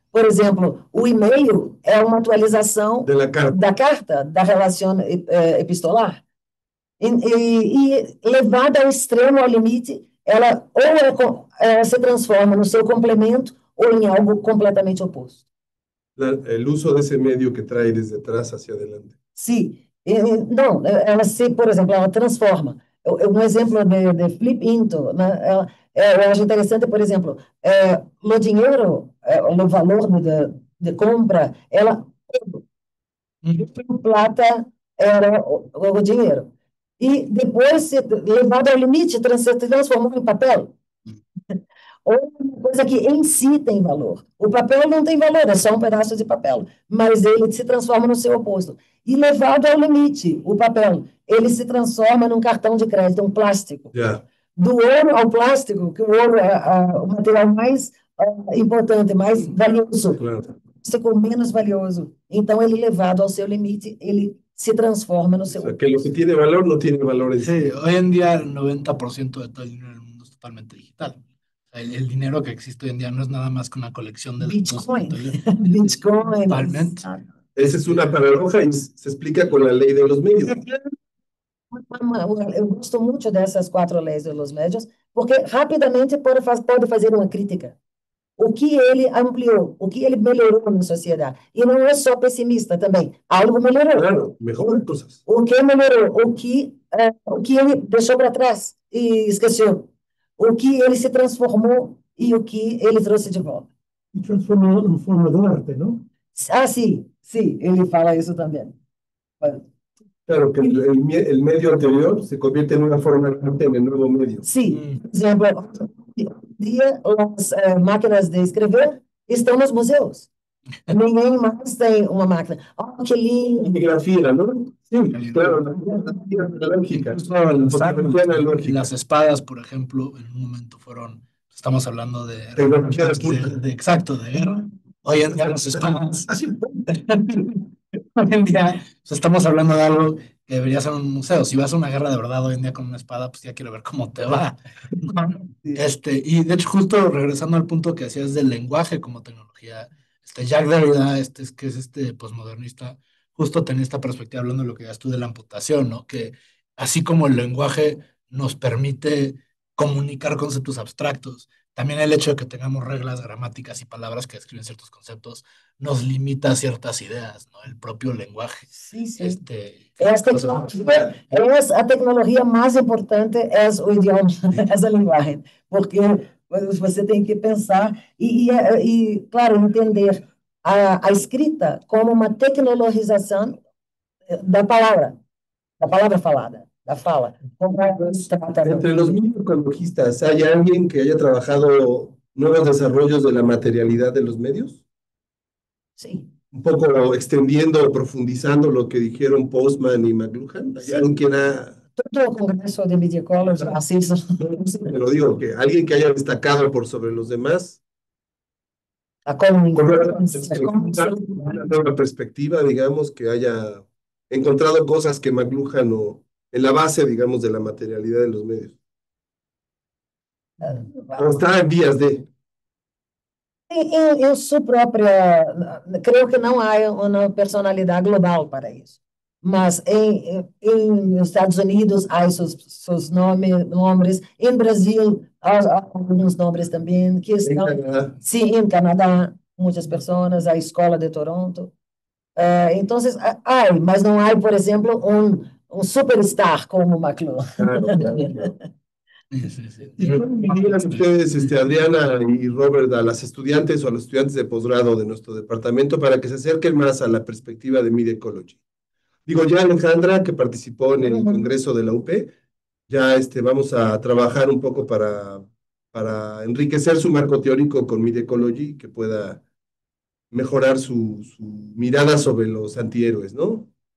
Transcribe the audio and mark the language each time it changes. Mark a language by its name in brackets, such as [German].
[Portuguese] Por exemplo, o e-mail é uma atualização [Spanish] De la carta. [Portuguese] da carta, da relação epistolar. E levada ao extremo, ao limite, ela se transforma no seu complemento ou em algo completamente oposto. [Spanish] El uso de ese medio que trae desde atrás hacia adelante. [Portuguese] Sim. Não, ela se, por exemplo, ela transforma. Um exemplo de flip into, né? Eu acho interessante, por exemplo, o dinheiro, o valor de compra, ela, o plata era o dinheiro. E depois, levado ao limite, se transformou em papel. Ou uma coisa que em si tem valor. O papel não tem valor, é só um pedaço de papel, mas ele se transforma no seu oposto. E levado ao limite, o papel, ele se transforma num cartão de crédito, um plástico. [Spanish] Ya. [Portuguese] Do ouro ao plástico, que o ouro é o material mais importante, mais valioso, Claro. o menos valioso. Então, ele levado ao seu limite, ele se transforma no O seu [Spanish] sea, que lo que tiene valor no tiene valor en sí. Sí, hoy en día el 90% de todo el dinero del mundo es totalmente digital. O sea, el dinero que existe hoy en día no es nada más que una colección de datos. Bitcoin. Bitcoin. Totalmente. Esa es una paradoja y se explica con la ley de los medios. [Portuguese] Eu gosto muito dessas quatro leis dos médios, porque rapidamente pode fazer uma crítica. O que ele ampliou, o que ele melhorou na sociedade. E não é só pessimista também. Algo melhorou. [Spanish] Claro, mejor cosas. [Portuguese] O que melhorou? O que ele deixou para trás e esqueceu. O que ele se transformou e o que ele trouxe de volta. [Spanish] Y transforma en forma de arte, ¿no? [Portuguese] Ah, sim, ele fala isso também. [Spanish] Claro, que el medio anterior se convierte en una forma de arte en el nuevo medio. [Portuguese] Sim, por exemplo, hoje em dia as máquinas de escrever estão nos museus. Ninguém mais tem uma máquina. Oh, que lindo! [Spanish] Grafía, ¿no? Sí, claro, la analógica. Incluso las Fotografía analógica. las espadas, por ejemplo, en un momento fueron estamos hablando de, Tecnología de punta. exacto, de guerra. Hoy en día los espadas, hoy en día pues, estamos hablando de algo que debería ser un museo. Si vas a una guerra de verdad hoy en día con una espada, pues ya quiero ver cómo te va, ¿no? Y de hecho, justo regresando al punto que hacías del lenguaje como tecnología, Jacques Derrida, que es este posmodernista, justo tenía esta perspectiva hablando de lo que ya tú de la amputación, ¿no? Que así como el lenguaje nos permite comunicar conceptos abstractos, también el hecho de que tengamos reglas, gramáticas y palabras que describen ciertos conceptos nos limita a ciertas ideas, ¿no? El propio lenguaje. [Portuguese] Sim, sim. A tecnologia mais importante é o idioma, é a linguagem, porque você tem que pensar claro, entender a escrita como uma tecnologização da palavra falada, da fala. [Spanish] Entre los microecologistas, ¿hay alguien que haya trabajado nuevos desarrollos de la materialidad de los medios? [Portuguese] Sim. [Spanish] Un poco extendiendo o profundizando lo que dijeron Postman y McLuhan. ¿Hay alguien que todo el Congreso de Media Ecology, así pero digo, que alguien que haya destacado por sobre los demás? Una nueva perspectiva, digamos, que haya encontrado cosas que McLuhan o en la base, digamos, de la materialidad de los medios. O está en vías de... [Portuguese] Em sua própria, creio que não há uma personalidade global para isso. Mas em Estados Unidos há seus nomes, em Brasil há alguns nomes também, que estão, sim, em Canadá, muitas pessoas, a Escola de Toronto. Então, há, mas não há, por exemplo, um superstar como McLuhan. [Spanish] ¿Y cómo dirían ustedes, Adriana y Robert, a las estudiantes o a los estudiantes de posgrado de nuestro departamento para que se acerquen más a la perspectiva de Media Ecology? Digo, ya Alejandra, que participó en el congreso de la UP, ya vamos a trabajar un poco para enriquecer su marco teórico con Media Ecology, que pueda mejorar su mirada sobre los antihéroes, ¿no?